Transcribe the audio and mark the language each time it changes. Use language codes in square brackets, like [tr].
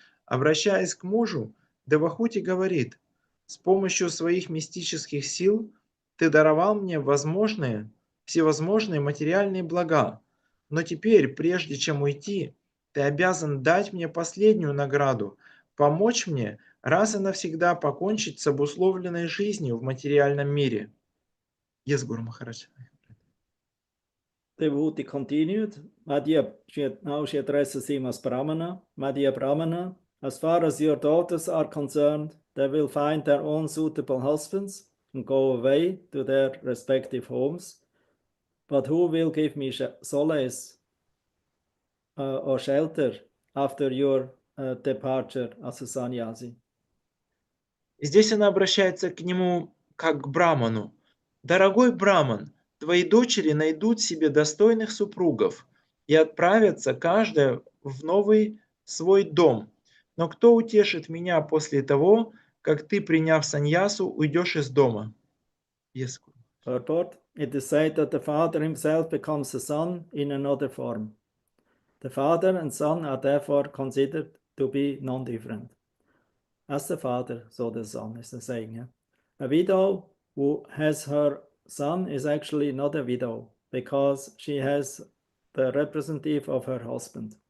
[ru] Обращаясь к мужу, Девахути говорит: «С помощью своих мистических сил ты даровал мне всевозможные материальные блага. Но теперь, прежде чем уйти, ты обязан дать мне последнюю награду, помочь мне раз и навсегда покончить с обусловленной жизнью в материальном мире». [en] Yes, Guru Maharaj. Devahути continued, now she addresses him as Brahmana. My dear Brahmana, as far as your daughters are concerned, they will find their own suitable husbands and go away to their respective homes. But who will give me solace or shelter after your departure as a sannyasi? [ru] Здесь она обращается к нему как к браману. «Дорогой браман, твои дочери найдут себе достойных супругов и отправятся каждая в новый свой дом. Но кто утешит меня после того, как ты, приняв саньясу, уйдешь из дома?» [en] Yes. Purport: it is said that the father himself becomes a son in another form. The father and son are therefore considered to be non-different. As the father, so the son is the saying. Yeah? A widow who has her son is actually not a widow because she has the representative of her husband.